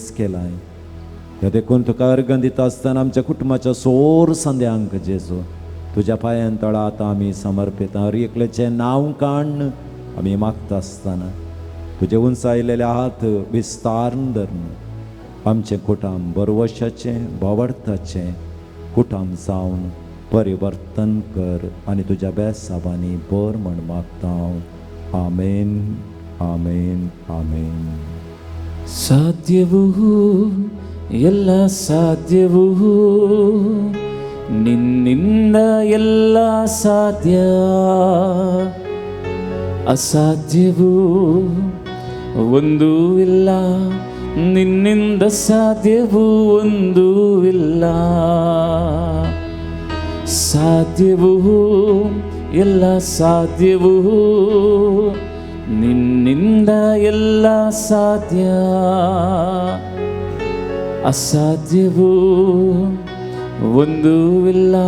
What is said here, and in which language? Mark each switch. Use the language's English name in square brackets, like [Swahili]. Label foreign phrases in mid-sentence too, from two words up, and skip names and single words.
[Konkani] केलाय ह्या देखून तुका अर्घ दिता आसतना आमच्या कुटुंबाच्या सोर सांद्यांक जेजू तुज्या पांयां तळा आतां आमी समर्पित हर एकल्याचें नांव काण आमी मागता आसतना तुजे उंचायलेले हात विस्तारून धरून आमचें कुटाम बरवशाचें भावार्थाचें कुटाम जावन परिवर्तन कर आनी तुज्या बेसांवांनी बर म्हण मागता हांव आमेन आमेन आमेन [Kannada] ಸಾಧ್ಯವೂ ಎಲ್ಲ ಸಾಧ್ಯವೂ ನಿನ್ನಿಂದ ಎಲ್ಲ ಸಾಧ್ಯ ಅಸಾಧ್ಯವೂ ಒಂದೂ ಇಲ್ಲ ನಿನ್ನಿಂದ ಸಾಧ್ಯವೂ ಒಂದೂ ಇಲ್ಲ ಸಾಧ್ಯವೂ ಎಲ್ಲ ಸಾಧ್ಯವೂ ನಿನ್ನಿಂದ ಎಲ್ಲ ಸಾಧ್ಯ ಅಸಾಧ್ಯವೂ ಒಂದೂ ಇಲ್ಲ